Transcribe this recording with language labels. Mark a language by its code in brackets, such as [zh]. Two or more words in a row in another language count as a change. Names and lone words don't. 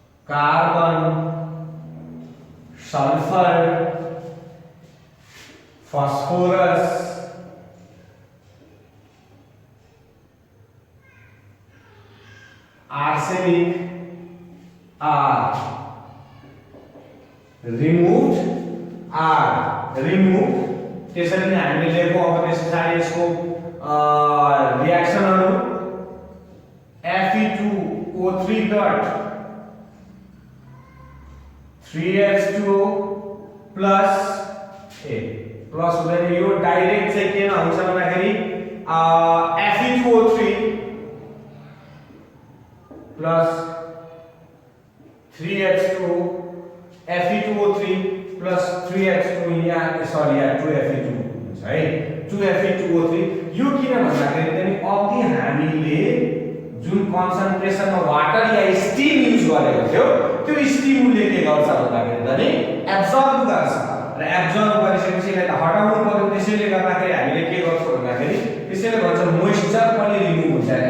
[en] carbon, sulphur, phosphorus, arsenic are removed [ne] त्यसरी नै हामीले लेखो अब त्यसपछि यसको रिएक्सनहरु Fe2O3 डट 3H2O प्लस हुँदैन यो डाइरेक्ट चाहिँ के हुन्छ भन्दाखेरि Fe2O3 प्लस 3H2O Fe2O3 प्लस 3H2 यहाँ 2Fe2 हुन्छ है 2Fe2O3 यो किन भन्दाखेरि पनि अघि हामीले जुन कन्सन्ट्रेसनमा वाटर या स्टीम युज गरेको थियो त्यो स्टीमले के गर्छ भन्दाखेरि पनि एब्जर्ब गर्छ र एब्जर्ब गरिसकेपछि यसलाई हटाउनु पर्यो त्यसैले गर्दाखेरि हामीले के गर्छौं भन्दाखेरि त्यसैले भन्छ मोइस्चर पनि रिमुभ हुन्छ